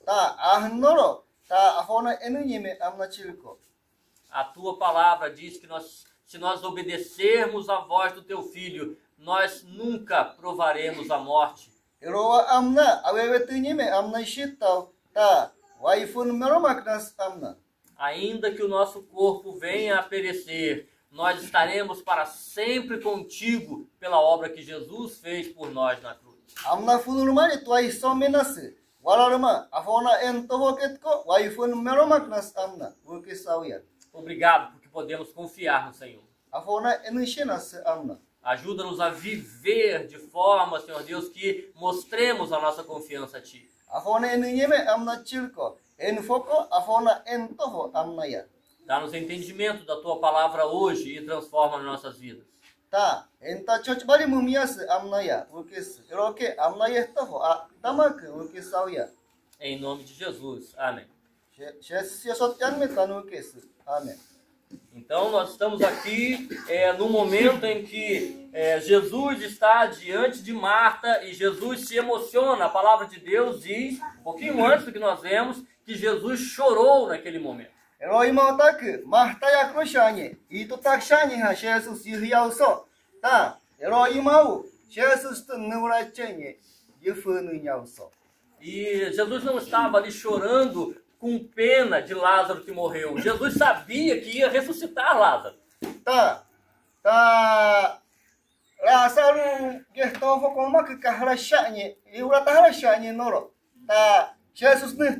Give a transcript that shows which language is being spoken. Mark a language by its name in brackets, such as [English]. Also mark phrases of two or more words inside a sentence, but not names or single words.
[Portuguese] A tua palavra diz que se nós obedecermos à voz do teu Filho, nós nunca provaremos a morte. Ainda que o nosso corpo venha a perecer, nós estaremos para sempre contigo pela obra que Jesus fez por nós na cruz. [Cashinahua] Amna funurmani tuai somenas walarma afona entovoketko waifun meromaknas amna ukisauya. [Portuguese] Obrigado porque podemos confiar no Senhor. [Cashinahua] Afona enishenas amna. [Portuguese] Ajuda-nos a viver de forma, Senhor Deus, que mostremos a nossa confiança a ti. [Cashinahua] Afona eninyeme amna chilko enfoko afona entovo amnaya. [Portuguese] Dá-nos entendimento da tua palavra hoje e transforma as nossas vidas. Tá, [Cashinahua] enta chochbari mumias amnaya, ukis, iroke amnaya toho, tamak ukisauya. [Portuguese] Em nome de Jesus. Amém. Amém. Então nós estamos aqui no momento em que Jesus está diante de Marta e Jesus se emociona. A palavra de Deus diz, um pouquinho antes do que nós vemos, que Jesus chorou naquele momento. [Cashinahua] Eroimatak, Marta Yakroshani, Ito Takshani ha Jesus Yauso, tá? Eroimau, Jesus Nurachene, Yufunu Yauso. [Portuguese] E Jesus não estava ali chorando com pena de Lázaro que morreu. Jesus sabia que ia ressuscitar Lázaro. [Cashinahua] Tá. Lázaro, Gertovo como que Kahrashani, Yuratahashani Noro. [Portuguese] Tá. Jesus